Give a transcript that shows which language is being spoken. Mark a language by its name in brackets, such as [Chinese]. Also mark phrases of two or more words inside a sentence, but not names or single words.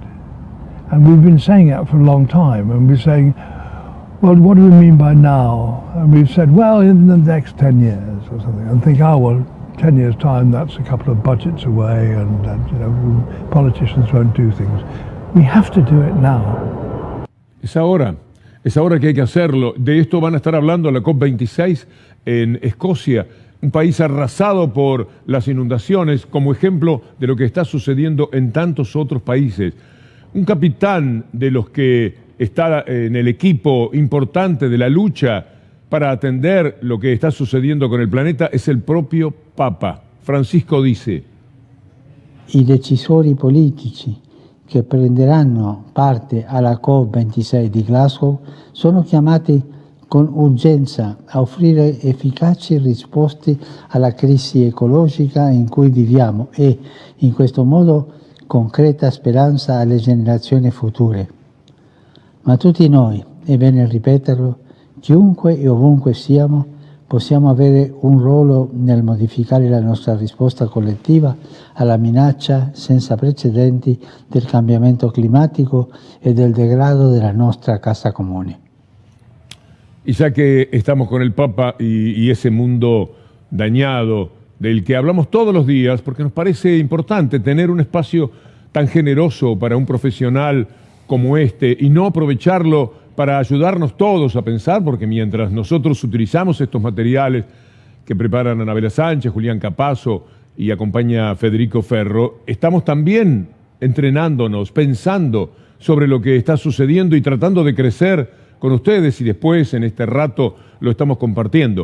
[English] And we've been saying that for a long time. And we're saying, well, what do we mean by now? And we've said, well, in the next 10 years or something. And think, oh, well, 10 years' time, that's a couple of budgets away, and politicians won't do things. We have to do it now. [Spanish] Es ahora que hay que hacerlo. De esto van a estar hablando en la COP26 en Escocia, un país arrasado por las inundaciones, como ejemplo de lo que está sucediendo en tantos otros países. Un capitán de los que está en el equipo importante de la lucha para atender lo que está sucediendo con el planeta es el propio Papa. Francisco dice: [Italian] I decisori politici che prenderanno parte alla COP26 di Glasgow sono chiamati con urgenza a offrire efficaci risposte alla crisi ecologica in cui viviamo e, in questo modo, concreta speranza alle generazioni future. Ma tutti noi, è bene ripeterlo, chiunque e ovunque siamo, possiamo avere un ruolo nel modificare la nostra risposta collettiva alla minaccia senza precedenti del cambiamento climatico e del degrado della nostra casa comune. [Spanish] Y ya que estamos con el Papa y ese mundo dañado del que hablamos todos los días, porque nos parece importante tener un espacio tan generoso para un profesional como este y no aprovecharlo para ayudarnos todos a pensar, porque mientras nosotros utilizamos estos materiales que preparan Anabela Sánchez, Julián Capazo y acompaña Federico Ferro, estamos también entrenándonos, pensando sobre lo que está sucediendo y tratando de crecer con ustedes, y después en este rato lo estamos compartiendo.